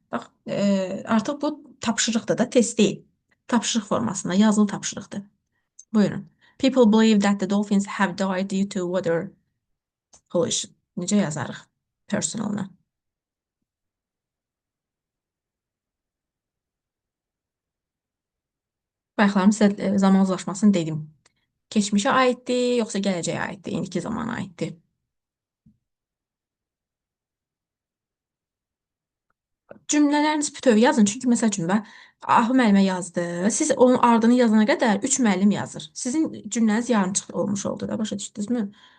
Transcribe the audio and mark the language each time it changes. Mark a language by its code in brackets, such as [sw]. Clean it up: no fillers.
[az] Bax, artıq bu tapşırıqdır da, test deyil. Tapşırıq formasında, yazılı tapşırıqdır. Buyurun. [en] People believe that the dolphins have died due to water pollution. [az] Necə yazarıq personalına? Bayaqlarım sizə zaman uzlaşmasını dedim. Keçmişə aiddir, yoxsa gələcəyə aiddir, indiki zamana aiddir. Cümlələriniz bütöv yazın, çünki məsəl üçün Ahu müəllimə yazdı. Siz onun ardını yazana qədər 3 müəllim yazır. Sizin cümləniz yarımçıq olmuş oldu da, başa düşdünüzmü?